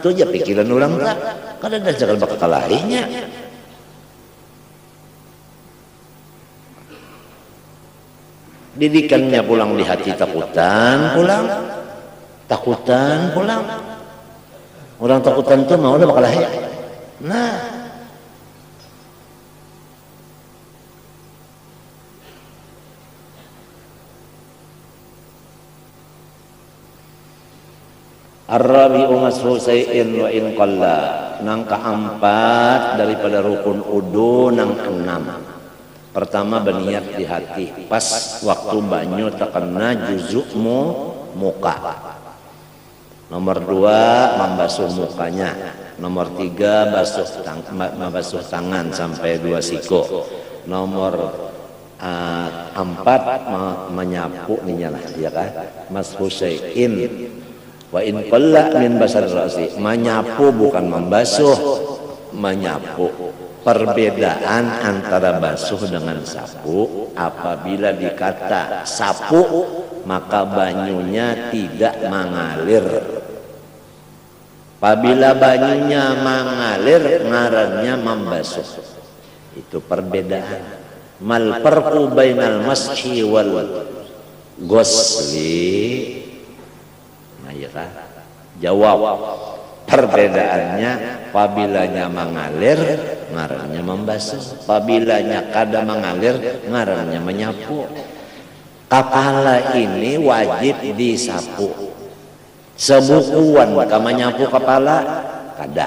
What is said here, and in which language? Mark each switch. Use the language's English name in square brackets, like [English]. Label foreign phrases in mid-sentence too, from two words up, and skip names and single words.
[Banjar] Itu aja pikiran orang tak. Kan ada cara bakal lahirnya. Didikannya pulang di hati takutan, pulang. Orang takutan itu mau bakal lahir. Nah. [Arabic] الرابع مسح شيء وإن قل. [Banjar] Nang keempat daripada rukun udu nang enam. Pertama berniat di hati. Pas waktu banyu terkena juzukmu muka. Nomor 2 membasuh mukanya. Nomor 3 membasuh tangan sampai 2 siku. Nomor 4 menyapu nih ya kan. [Arabic] مسح شيء وإن قل من بشر الرأس. [Banjar] Menyapu bukan membasuh, menyapu. Perbedaan antara basuh dengan sapu, apabila dikata sapu maka banyunya tidak mengalir. Apabila banyunya mengalir ngarannya membasuh. Itu perbedaan. [Arabic] ما الفرق بين المسح والغسل. [Banjar] Ya kan? Jawab. Perbedaannya pabilanya mengalir ngarannya membasuh, pabilanya kada mengalir ngarannya menyapu. Kepala ini wajib disapu. Sebukuan kama nyapu kepala kada.